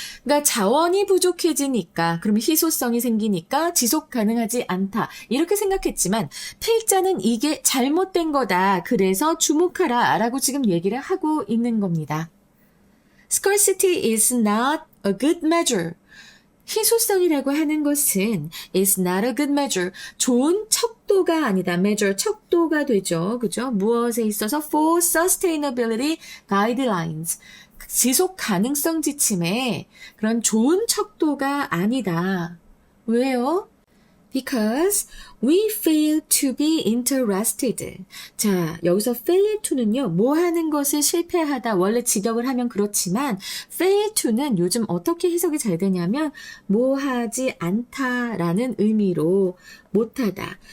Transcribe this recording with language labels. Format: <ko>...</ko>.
<ko>그러니까 자원이 부족해지니까, 그러면 희소성이 생기니까 지속 가능하지 않다. 이렇게 생각했지만 필자는 이게 잘못된 거다. 그래서 주목하라 라고 지금 얘기를 하고 있는 겁니다.</ko> <en>Scarcity is not a good measure.</en> <ko>희소성이라고 하는 것은</ko> <en>is not a good measure.</en> <ko>좋은 척도가 아니다. measure, 척도가 되죠. 그죠? 무엇에 있어서</ko> <en>for sustainability guidelines.</en> <ko>지속 가능성 지침에 그런 좋은 척도가 아니다.</ko> <en>왜요? Because we fail to be interested.</en> <ko>자, 여기서 fail to는요, 뭐 하는 것을 실패하다, 원래 직역을 하면 그렇지만, fail to는 요즘 어떻게 해석이 잘 되냐면, 뭐 하지 않다라는 의미로, 못하다.</ko>